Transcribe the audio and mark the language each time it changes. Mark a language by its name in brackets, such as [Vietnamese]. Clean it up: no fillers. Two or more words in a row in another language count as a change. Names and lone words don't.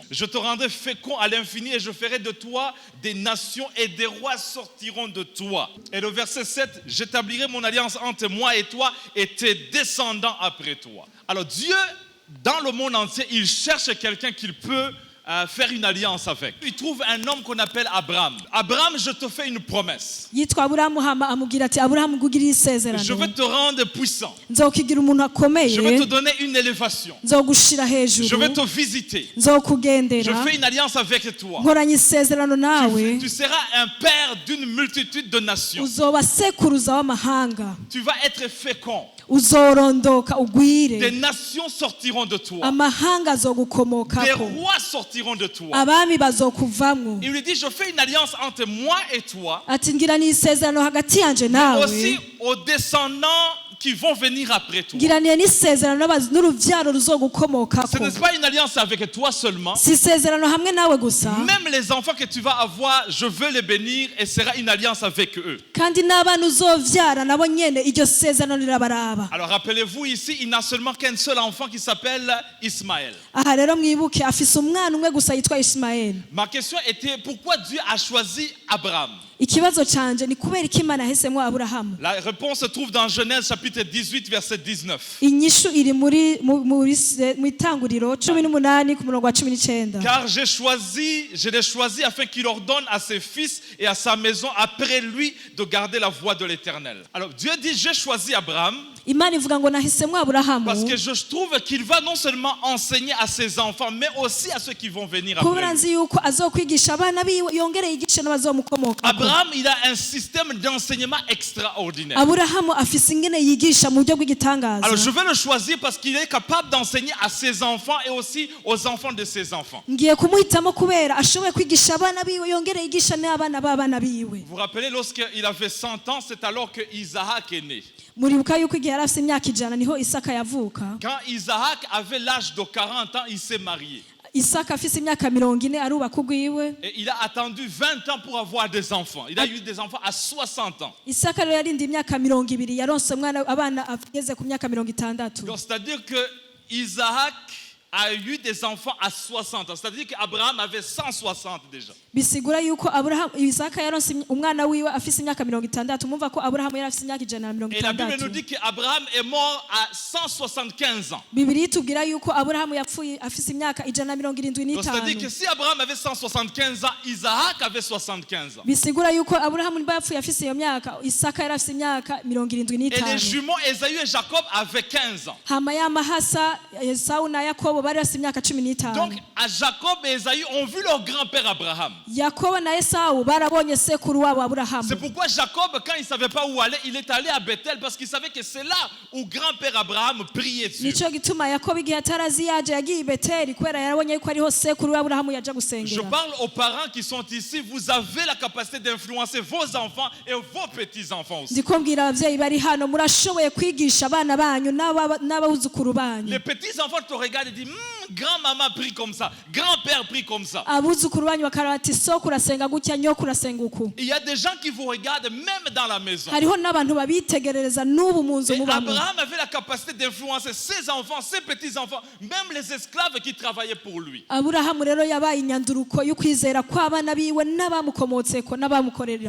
[French] Je te rendrai fécond à l'infini et je ferai de toi des nations et des rois sortiront de toi. Et le verset 7, j'établirai mon alliance entre moi et toi et tes descendants après toi. Alors Dieu, dans le monde entier, il cherche quelqu'un qu'il peut faire une alliance avec. Il trouve un homme qu'on appelle Abraham. Abraham, je te fais une promesse. [Rundi] yitwa aburahamu hama amubwira ati aburahamu ngugiriye [French] Je [Rundi] isezerano [French] vais te rendre puissant. [Rundi] nzokugira umuntu akomeye [French] Je vais te donner une élévation. [Rundi] nzogushira [French] Je [Rundi] hejuru [French] vais te visiter. Je [Rundi] nzokugendera [French] fais une alliance avec toi. [Rundi] nkoranye isezerano nawe [French] Tu seras un père d'une multitude de nations. [Rundi] uzoba sekuruza w'amahanga [French] Tu vas être fécond. [Rundi] uzorondoka [French] Des [Rundi] ugwire [French] nations sortiront de toi. [Rundi] amahanga [French] Des [Rundi] azogukomokako [French] rois sortiront de toi. [Rundi] abami bazokuvamwo [French] Il lui dit, je fais une alliance entre moi et toi, [Rundi] ati ngira n'isezerano hagati yanje nawe [French] aussi aux descendants qui vont venir après toi. [Rundi] ngiraniye n'isezerano n'uruvyaro [French] Ce [Rundi] ruzogukomokako [French] n'est pas une alliance avec toi seulement. [Rundi] si isezerano hamwe nawe gusa [French] Même les enfants que tu vas avoir, je veux les bénir et sera une alliance avec eux. [Rundi] kandi n'abana uzovyara nabo nyene iryo sezerano rirabaraba. [French] Alors rappelez-vous ici, il n'a seulement qu'un seul enfant qui s'appelle Ismaël. [Rundi] Aha rero mwibuke afise umwana umwe gusa yitwa Ismaeli. [French] Ma question était, pourquoi Dieu a choisi Abraham? [Rundi] Ikibazo canje ni kubera iki Imana yahisemwo Aburahamu? [French] La réponse se trouve dans Genèse chapitre 18 verset 19. [Rundi] Inyishu iri mu itanguriro 18 ku murongo wa 19. [French] Car je l'ai choisi afin qu'il ordonne à ses fils et à sa maison après lui de garder la voie de l'Éternel. Alors Dieu dit, j'ai choisi Abraham [Rundi] Imana ivuga ngo nahisemwo Aburahamu [French] parce que je trouve qu'il va non seulement enseigner à ses enfants mais aussi à ceux qui vont venir après [Rundi] kubera [French] lui. [Rundi] nzi yuko azokwigisha abana biwe yongere yigishe n'abazomukomokako. [French] Abraham, il a un système d'enseignement extraordinaire. [Rundi] Aburahamu afise ingene yigisha mu buryo bw'igitangaza. [French] Alors je vais le choisir parce qu'il est capable d'enseigner à ses enfants et aussi aux enfants de ses enfants. [Rundi] Ngiye kumuhitamo kubera ashoboye kwigisha abana biwe yongere yigisha n'abana b'abana biwe. [French] Vous vous rappelez, lorsqu'il avait 100 ans, c'est alors que Isaac est né. [Rundi] Muribuka yuko igihe yari afise imyaka 100 niho Isaka yavuka. [French] Quand Isaac avait l'âge de 40 ans, il s'est marié. [Rundi] Isaka afise imyaka 40 arubaka ugwiwe. [French] Et il a attendu 20 ans pour avoir des enfants. Il a eu des enfants à 60 ans. [Rundi] Isaka rero yarindi imyaka 20 yaronse umwana abana ageze ku myaka 60. [French] Donc c'est-à-dire que Isaac a eu des enfants à 60 ans. C'est-à-dire qu'Abraham avait 160 déjà. [Rundi] Bisigura yuko Abraham Isaka yaronse umwana wiwe afise imyaka 60 mumva ko Abraham yari afise imyaka [French] Et la Bible nous [Rundi] 160. [French] dit qu'Abraham est mort à 175 ans. [Rundi] Bibiri itubwira yuko Abraham yapfuye afise imyaka [French] Donc c'est-à-dire que [Rundi] 175. [French] si Abraham avait 175 ans, Isaac avait 75 ans. [Rundi] Bisigura yuko Abraham niba yapfuye afise iyo myaka Isaka yari afise imyaka [French] Et les [Rundi] 75. [French] jumeaux Esaü et Jacob avaient 15 ans. [Rundi] Hama y'amahasa Esau na Yakobo bari afise imyaka 15. [French] Donc à Jacob et Esaü ont vu leur grand-père Abraham. [Rundi] Yakobo na Esau barabonye sekuru wabo Abraham. [French] C'est pourquoi Jacob, quand il ne savait pas où aller, il est allé à Bethel parce qu'il savait que c'est là où grand-père Abraham priait Dieu. [Rundi] Nico gituma Yakobo igihe atarazi yaje yagiye i Beteli kubera yarabonye yuko ariho sekuru wa Abraham yaje [French] Je [Rundi] gusengera. [French] parle aux parents qui sont ici, vous avez la capacité d'influencer vos enfants et vos petits-enfants aussi. [Rundi] Ndiko mbwira abavyeyi bari hano murashoboye kwigisha abana banyu n'abuzukuru banyu. [French] Les petits-enfants te regardent et disent, grand-maman prie comme ça, grand-père prie comme ça. [Rundi] Abuzukuru banyu bakaraba ati soko urasenga gutya nyoko urasenga uku. [French] Il y a des gens qui vous regardent même dans la maison. [Rundi] Hariho n'abantu babitegerereza n'ubu mu nzu [French] Et [Rundi] mubamwe. [French] Abraham avait la capacité d'influencer ses enfants, ses petits-enfants, même les esclaves qui travaillaient pour lui. [Rundi] Aburahamu rero yabaye inyanduruko y'ukwizera kw'abana biwe n'abamukomotseko n'abamukorera.